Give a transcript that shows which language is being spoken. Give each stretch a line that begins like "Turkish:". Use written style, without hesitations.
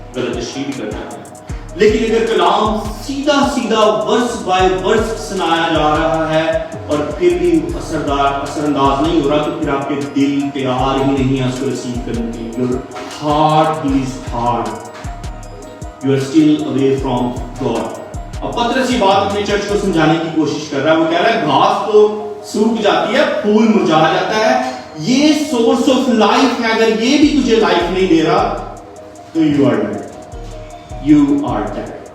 Urdu: غلط تشریح بھی کر جاتے ہیں، لیکن اگر کلام سیدھا سیدھا ورس بائی ورس سنایا جا رہا ہے اور پھر بھی اثر انداز نہیں ہو رہا، تو پھر آپ کے دل تیار ہی نہیں ہے اس کو ریسیو کرنے کے لیے.
English: Your heart is hard. You are still away from God.
Urdu: اب پترس یہ بات اپنے چرچ کو سمجھانے کی کوشش کر رہا ہے. وہ کہہ رہا ہے گھاس تو سوکھ جاتی ہے، پھول مرجھا جاتا ہے، یہ سورس آف لائف ہے، اگر یہ بھی تجھے لائف نہیں دے رہا تو
English: You are dead, you are dead.